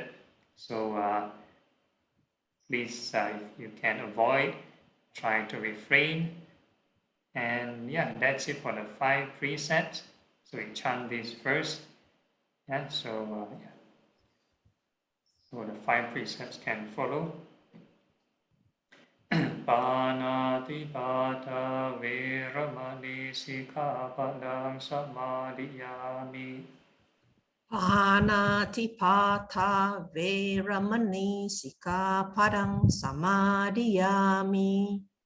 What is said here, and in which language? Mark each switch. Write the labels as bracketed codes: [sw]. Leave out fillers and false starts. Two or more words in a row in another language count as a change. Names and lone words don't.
[en] So please, if you can avoid, try to refrain. And that's it for the 5 precepts. So we chant this first. So the 5 precepts can follow. [pi] Panatipata veramani sikkhapadang samadhiyami. Panatipata veramani sikkhapadang samadhiyami.